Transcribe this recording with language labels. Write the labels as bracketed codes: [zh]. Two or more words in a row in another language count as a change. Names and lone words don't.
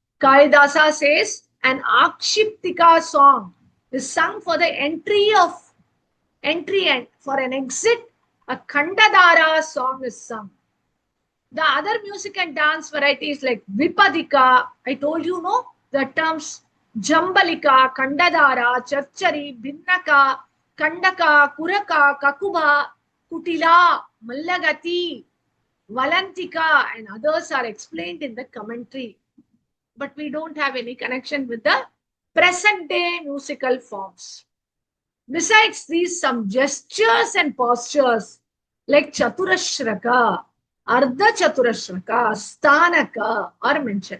[en] Kalidasa says an Akshiptika song is sung for the entry of entry and for an exit, a Kandadara song is sung. The other music and dance varieties like Vipadika, I told you, no, the terms Jambalika, Kandadara, Charchari, Binnaka, Kandaka, Kuraka, Kakuba, Kutila, Mallagati, Valantika, and others are explained in the commentary. But we don't have any connection with the present day musical forms. Besides these, some gestures and postures like Chaturashraka, Ardha Chaturashraka, Sthanaka are mentioned.